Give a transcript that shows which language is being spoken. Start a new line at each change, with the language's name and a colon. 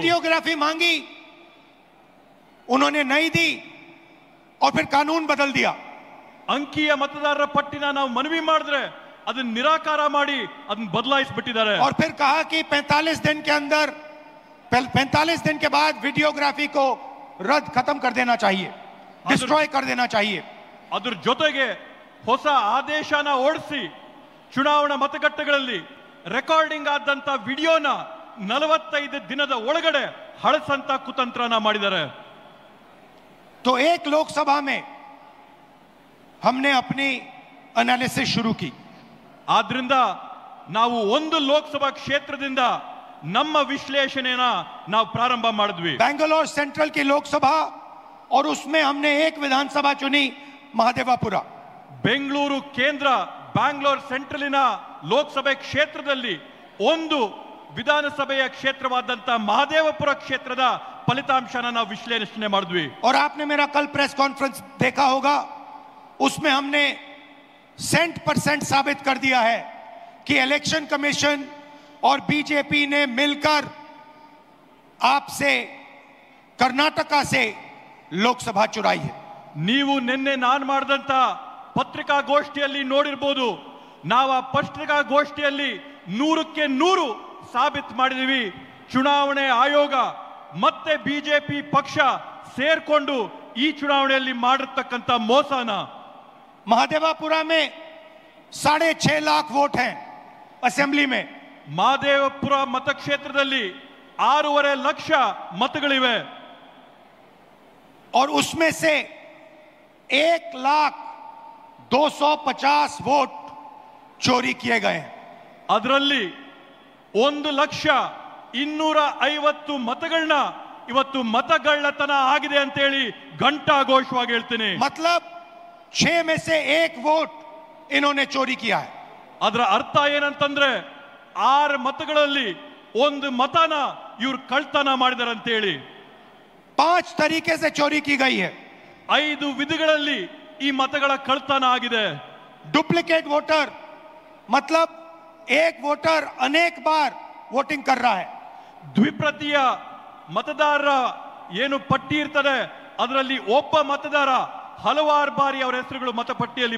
Hindi: Videography मांगी, उन्होंने नहीं दी और फिर कानून बदल दिया।
Kannada: ಅಂಕಿಯ ಮತದಾರರ ಪಟ್ಟಿನ ನಾವು ಮನವಿ ಮಾಡಿದ್ರೆ ಅದನ್ನ ನಿರಾಕಾರ ಮಾಡಿ ಅದನ್ನ ಬದಲಾಯಿಸಿಬಿಟ್ಟಿದ್ದಾರೆ।
Hindi: और फिर कहा कि 45 दिन के अंदर 45 दिन के बाद वीडियोग्राफी को रद्द खत्म कर देना चाहिए, डिस्ट्रॉय कर देना चाहिए।
Kannada: ಅದ್ರ ಜೊತೆಗೆ ಹೊಸ ಆದೇಶನ ಓಡಿಸಿ ಚುನಾವಣಾ ಮತಗಟ್ಟೆಗಳಲ್ಲಿ ರೆಕಾರ್ಡಿಂಗ್ ಆದಂತ ವಿಡಿಯೋನ 45 ದಿನದ ಒಳಗಡೆ ಹಳಸಂತ ಕುತಂತ್ರನ ಮಾಡಿದ್ದಾರೆ।
Hindi: तो एक लोकसभा में हमने अपनी एनालिसिस शुरू की।
Kannada: ಆದ್ರಿಂದ ನಾವು ಒಂದು ಲೋಕಸಭಾ ಕ್ಷೇತ್ರದಿಂದ ನಮ್ಮ ವಿಶ್ಲೇಷಣೆನ ನಾವು ಪ್ರಾರಂಭ ಮಾಡಿದ್ವಿ।
Hindi: बेंगलोर सेंट्रल की लोकसभा और उसमें हमने एक विधानसभा चुनी, महादेवापुरा।
Kannada: ಬೆಂಗಳೂರು ಕೇಂದ್ರ ಬ್ಯಾಂಗ್ಳೂರ್ ಸೆಂಟ್ರಲಿನ ಲೋಕಸಭೆ ಕ್ಷೇತ್ರದಲ್ಲಿ ಒಂದು ವಿಧಾನಸಭೆಯ ಕ್ಷೇತ್ರವಾದಂತ ಮಹದೇವಪುರ ಕ್ಷೇತ್ರದ ಫಲಿತಾಂಶನ ನಾವು ವಿಶ್ಲೇಷಣೆ ಮಾಡಿದ್ವಿ।
Hindi: और आपने मेरा कल प्रेस कॉन्फ्रेंस देखा होगा, उसमें हमने 100% साबित कर दिया है कि इलेक्शन कमीशन और बीजेपी ने मिलकर आपसे कर्नाटका से लोकसभा चुराई है।
Kannada: ನೀವು ನಿನ್ನೆ ನಾನು ಮಾಡಿದಂತ ಪತ್ರಿಕಾಗೋಷ್ಠಿಯಲ್ಲಿ ನೋಡಿರಬಹುದು, ನಾವು ಆ ಪತ್ರಿಕಾಗೋಷ್ಠಿಯಲ್ಲಿ 100ಕ್ಕೆ 100 ಸಾಬೀತು ಮಾಡಿದೀವಿ ಚುನಾವಣೆ ಆಯೋಗ ಮತ್ತೆ ಬಿಜೆಪಿ ಪಕ್ಷ ಸೇರ್ಕೊಂಡು ಈ ಚುನಾವಣೆಯಲ್ಲಿ ಮಾಡಿರ್ತಕ್ಕಂತ ಮೋಸನ।
Hindi: महादेवापुरा में 6.5 लाख वोट हैं असेंबली में।
Kannada: ಮಹದೇವಪುರ ಮತಕ್ಷೇತ್ರದಲ್ಲಿ 6.5 ಲಕ್ಷ ಮತಗಳಿವೆ
Hindi: और उसमें से 1,250,000 वोट चोरी किए गए हैं।
Kannada: ಅದರಲ್ಲಿ 1,250,000 ಮತಗಳನ್ನ ಇವತ್ತು ಮತಗಳ್ಳತನ ಆಗಿದೆ ಅಂತ ಹೇಳಿ ಘಂಟಾಘೋಷವಾಗಿ ಹೇಳ್ತೀನಿ।
Hindi: मतलब 6 में से 1 वोट इन्होंने चोरी किया है।
Kannada: ಅದರ ಅರ್ಥ ಏನಂತಂದ್ರೆ 6 ಮತಗಳಲ್ಲಿ 1 ಮತನ ಇವರು ಕಳ್ತನ ಮಾಡಿದಾರೆ ಅಂತ ಹೇಳಿ।
Hindi: 5 तरीके से चोरी की गई है।
Kannada: 5 ವಿಧಗಳಲ್ಲಿ ಈ ಮತಗಳ ಕಳ್ತನ ಆಗಿದೆ।
Hindi: डुप्लीकेट वोटर मतलब एक वोटर अनेक बार वोटिंग कर रहा है।
Kannada: ದ್ವಿಪ್ರತಿಯ ಮತದಾರರ ಏನು ಪಟ್ಟಿ ಇರ್ತದೆ ಅದರಲ್ಲಿ ಒಬ್ಬ ಮತದಾರ ಹಲವಾರು ಬಾರಿ ಅವರ ಹೆಸರುಗಳು ಮತಪಟ್ಟಿಯಲ್ಲಿ